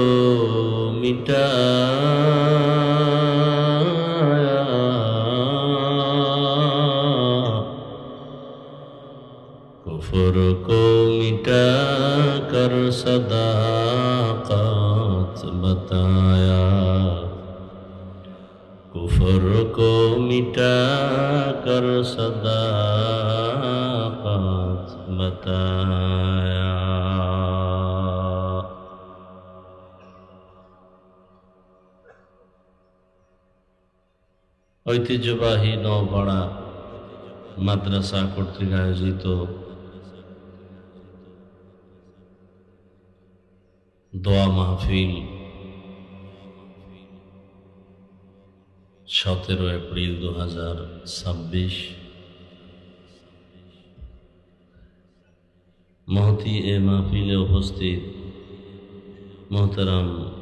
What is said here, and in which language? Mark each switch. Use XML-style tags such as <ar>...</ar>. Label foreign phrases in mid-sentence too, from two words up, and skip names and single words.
<ur>مٹایا، کفر کو مٹا کر صداقت بتایا، کفر کو مٹا کر صداقت بتایا۔</ur> <bn>ঐতিহ্যবাহী নওপাড়া মাদ্রাসা কর্তৃক আয়োজিত দোয়া মাহফিল 17 এপ্রিল 2026 মহতি এ মাহফিলে উপস্থিত মোহতারাম</bn>